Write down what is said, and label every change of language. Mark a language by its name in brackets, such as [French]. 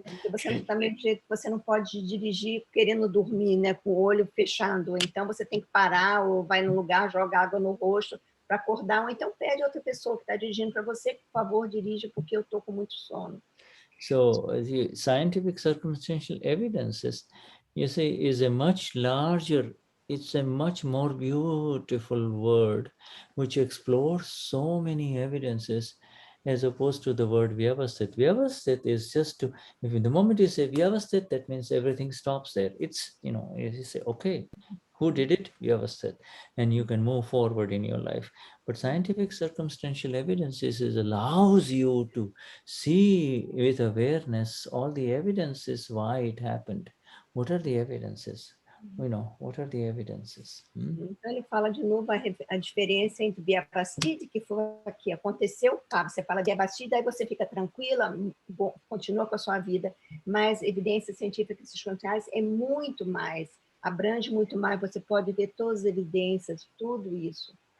[Portuguese] Você não está do mesmo jeito que você não pode dirigir querendo dormir, né, com o olho fechado. Então você tem que parar ou vai no lugar, joga água no rosto para acordar, ou então pede outra pessoa que está dirigindo para você, por favor, dirija porque eu estou com muito sono. [English] So the scientific circumstantial evidences, you see, is a much larger, it's a much more beautiful word which explores so many evidences as opposed to the word Vyavasthit. Vyavasthit is just to, if the moment you say Vyavasthit, that means everything stops there. It's, you say, okay, who did it? Vyavasthit. And you can move forward in your life. But scientific circumstantial evidences allows you to see with awareness all the evidences why it happened. What are the evidences? What are the evidences? [Portuguese] Então ele fala de novo a diferença entre Vyavasthit, que foi aqui, aconteceu, você fala Vyavasthit, aí você fica tranquila, bom, continua com a sua vida, mas evidências científicas circunstanciais é muito mais, abrange muito mais, você pode ver todas as evidências, tudo isso.